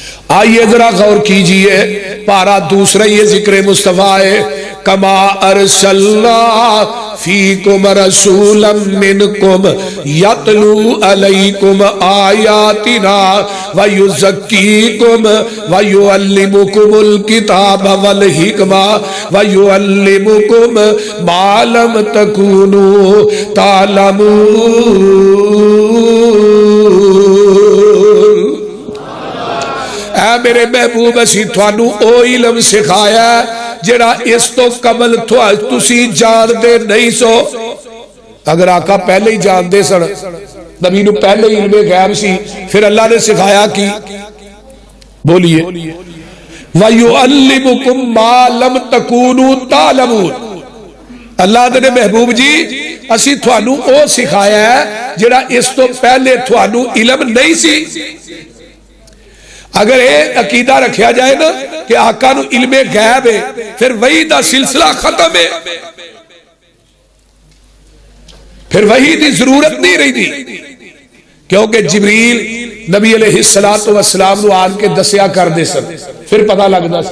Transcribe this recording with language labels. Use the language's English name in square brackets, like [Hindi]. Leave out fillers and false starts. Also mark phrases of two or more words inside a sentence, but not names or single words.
[Urdu] آئیے ذرا غور کیجئے، پارا دوسرا یہ ذکر مصطفیٰ ہے، [Arabic] کما ارسلنا فیکم رسولا منکم یتلو علیکم آیاتنا ویزکیکم ویعلمکم الکتاب والحکمہ ویعلمکم ما لم تکونوا تعلمون۔ [Punjabi] اے میرے محبوب، اسی تھانو او علم سکھایا ہے جڑا اس تو قبل تسی جان دے نہیں سو۔ اگر آقا پہلے ہی جان دے سن، نبی نو پہلے ہی علم غیب سی، پھر اللہ نے سکھایا کی؟ [Arabic] بولیے وَيُعَلِّمُكُمْ مَا لَمْ تَكُونُوا تَعْلَمُونَ۔ [Punjabi] اللہ نے محبوب جی اسی تھانو او سکھایا ہے جڑا اس تو پہلے تھانو علم نہیں سی۔ اگر یہ عقیدہ رکھیا جائے نا کہ آقا نو علم غیب ہے، پھر وحی دا سلسلہ ختم ہے، پھر وحی دی ضرورت نہیں رہی دی، کیونکہ جبریل نبی [Arabic] علیہ السلام [Punjabi] نو آن کے دسیا کر دے سن، پھر پتہ لگدا سی۔